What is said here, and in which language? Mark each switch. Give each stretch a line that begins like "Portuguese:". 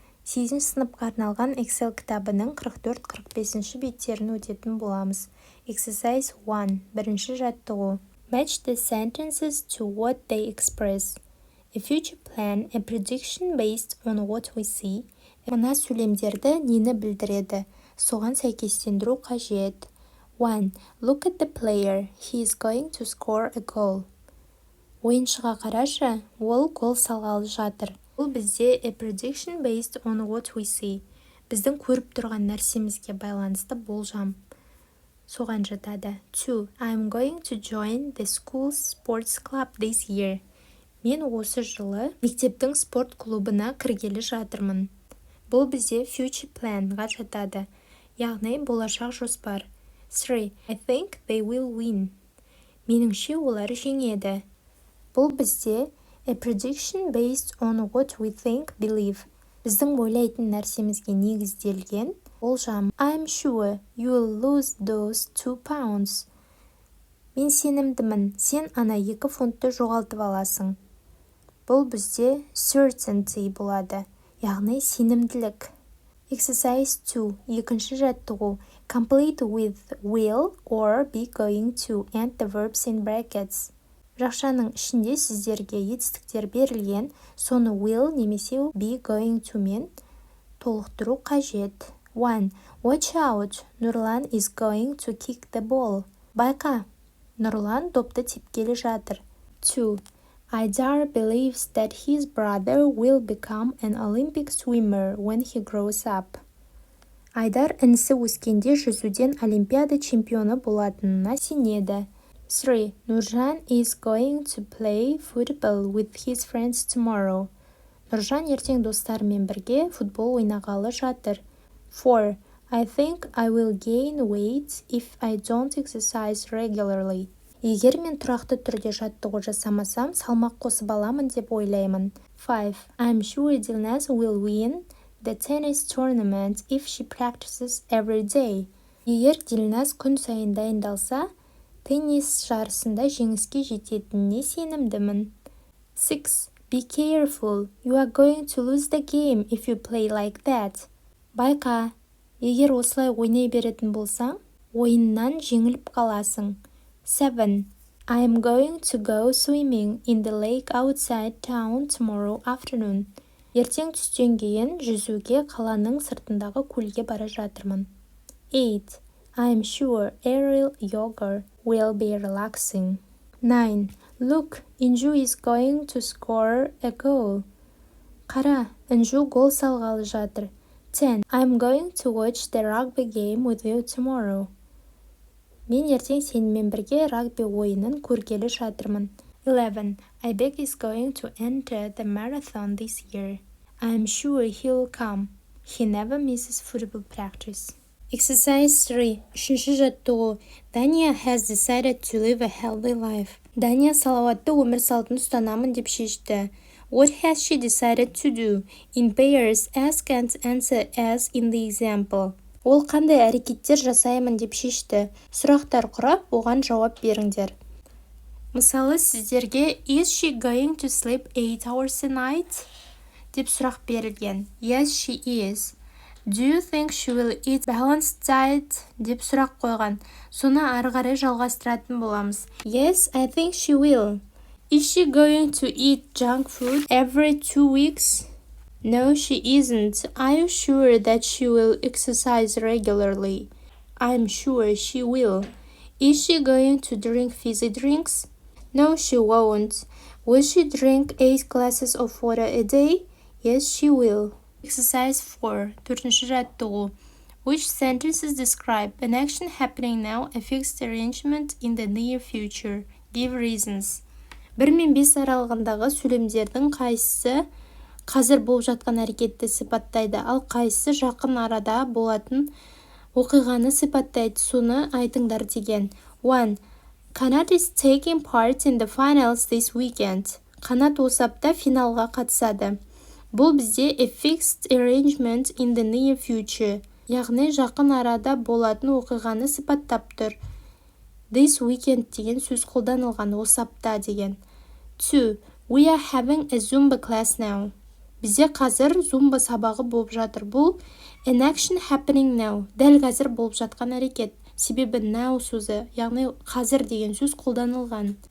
Kazakh: 8 сыныпқа арналған Excel кітабының 44-45 беттерін өтетін боламыз.
English: Exercise 1.
Kazakh: Бірінші жаттығу.
English: Match the sentences to what they express. A future plan, a prediction based on what we see.
Kazakh: Мына сөйлемдерді нені білдіреді? Соған сәйкестендіру қажет.
English: 1. Look at the player. He is going to score a goal.
Kazakh: Ойыншыға қарашы, ол гол салғалы жатыр. Бұл бізде
English: a prediction based on what we see.
Kazakh: Біздің көріп тұрған нәрсемізге байланысты болжам. Соған жатады. 2.
English: I'm going to join the school's sports club this year.
Kazakh: Мен осы жылы мектептің спорт клубына кіргелі жатырмын. Бұл бізде future planға жатады. Яғни болашақ жоспар. 3.
English: I think they will win.
Kazakh: Меніңше олар жеңеді. Бұл бізде
English: a prediction based on what we think, believe.
Kazakh: Біздің ойлайтын нәрсемізге негізделген болжам.
English: I'm sure you will lose those 2 pounds.
Kazakh: Мен сенімдімін, сен ана 2 фунтты жоғалтып аласың. Бұл бізде certainty болады, яғни сенімділік.
English: Exercise 2.
Kazakh: Екінші жаттығу.
English: Complete with will or be going to and the verbs in brackets.
Kazakh: Жақшаның ішінде сіздерге етістіктер берілген, соны will немесе be going to мен толықтыру қажет. 1.
English: Watch out, Нұрлан is going to kick the ball.
Kazakh: Байқа, Нұрлан допты тепкелі жатыр. 2.
English: Айдар believes that his brother will become an Olympic swimmer when he grows up.
Kazakh: Айдар інісі өскенде жүзуден олимпиада чемпионы болатынына сенеді. 3.
English: Нұржан is going to play football with his friends tomorrow.
Kazakh: Нұржан ертең достарымен бірге футбол ойнағалы жатыр. 4.
English: I think I will gain weight if I don't exercise regularly.
Kazakh: Егер мен тұрақты түрде жаттығу жасамасам, салмақ қосып аламын деп ойлаймын. 5.
English: I'm sure Dilnaz will win the tennis tournament if she practices every day.
Kazakh: Егер Dilnaz күн сайын дайындалса, теннис жарысында жеңіске жететініне сенімдімін.
English: 6. Be careful. You are going to lose the game if you play like that.
Kazakh: Байқа, егер осылай ойнай беретін болсаң, ойыннан жеңіліп қаласың. 7.
English: I am going to go swimming in the lake outside town tomorrow afternoon.
Kazakh: Ертең түстен кейін жүзуге қаланың сыртындағы көлге бара жатырмын. 8.
English: I am sure aerial yoga will be relaxing. 9. Look, Inju is going to score a goal.
Kazakh: Қара, Инжу гол салғалы жатыр. 10.
English: I am going to watch the rugby game with you tomorrow.
Kazakh: Мен ертең сенімен бірге рагби ойынын көргелі жатырмын. 11.
English: Айбек is going to enter the marathon this year. I am sure he will come. He never misses football practice. Exercise 3.
Kazakh: Үшінші жаттығу.
English: Дания has decided to live a healthy life.
Kazakh: Дания салауатты өмір салтын ұстанамын деп шешті.
English: What has she decided to do? In pairs, ask and answer as in the example.
Kazakh: Ол қандай әрекеттер жасаймын деп шешті. Сұрақтар құрап, оған жауап беріңдер. Мысалы, сіздерге
English: Is she going to sleep 8 hours a night?
Kazakh: деп сұрақ берілген.
English: Yes, she is. Do you think she will eat balanced diet?
Kazakh: деп сұрақ қойған. Соны ары қарай жалғастыратын боламыз.
English: Yes, I think she will. Is she going to eat junk food every 2 weeks? No, she isn't. Are you sure that she will exercise regularly? I'm sure she will. Is she going to drink fizzy drinks? No, she won't. Will she drink 8 glasses of water a day? Yes, she will. Exercise 4.
Kazakh: Төртінші жаттығу.
English: Which sentences describe an action happening now, a fixed arrangement in the near future? Give reasons.
Kazakh: 1 мен 5 аралығындағы сөйлемдердің қайсысы қазір болып жатқан әрекетті сипаттайды, ал қайсысы жақын арада болатын оқиғаны сипаттайды, соны айтыңдар деген. 1.
English: Канат is taking part in the finals this weekend.
Kazakh: Қанат осы апта финалға қатысады. Бұл бізде
English: a fixed arrangement in the near future,
Kazakh: яғни жақын арада болатын оқиғаны сипаттап тұр.
English: This weekend
Kazakh: деген сөз қолданылған, осы апта деген. 2.
English: We are having a Zumba class now.
Kazakh: Бізде қазір зумба сабағы болып жатыр. Бұл
English: an action happening now.
Kazakh: Дәл қазір болып жатқан әрекет. Себебі now сөзі, яғни қазір деген сөз қолданылған.